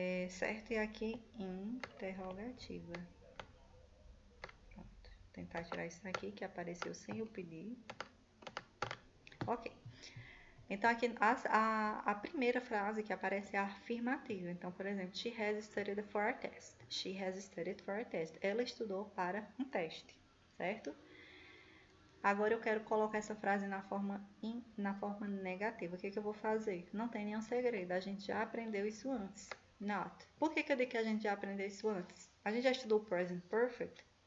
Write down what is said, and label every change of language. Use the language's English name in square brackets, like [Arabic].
[Portuguese] Certo? E aqui, interrogativa. Tentar tirar isso aqui que apareceu sem eu pedir. Ok. Então, aqui a primeira frase que aparece é a afirmativa. Então, por exemplo, [English] she has studied for a test. She has studied for a test. [Portuguese] Ela estudou para um teste, certo? Agora eu quero colocar essa frase na forma negativa. O que eu vou fazer? Não tem nenhum segredo, a gente já aprendeu isso antes. Not. Por que eu digo que a gente já aprendeu isso antes? A gente já estudou present perfect?